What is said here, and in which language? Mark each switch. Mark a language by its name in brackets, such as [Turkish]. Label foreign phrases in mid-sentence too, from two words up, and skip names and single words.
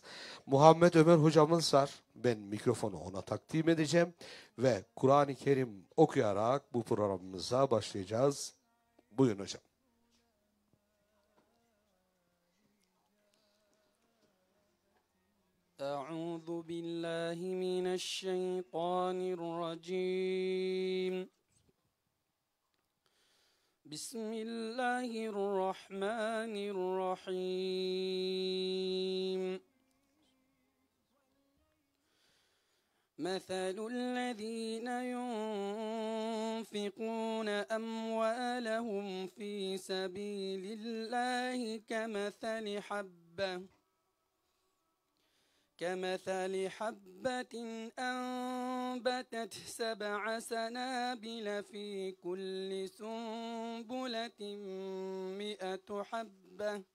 [Turkish] Muhammed Ömer hocamız var. Ben mikrofonu ona takdim edeceğim ve Kur'an-ı Kerim okuyarak bu programımıza başlayacağız. Buyurun hocam. [Arabic] أعوذ بالله من الشيطان الرجيم. Bismillahirrahmanirrahim. مثل الذين ينفقون أموالهم في سبيل الله كمثل حبة أنبتت 7 سنابل في كل سنبلة 100 حبة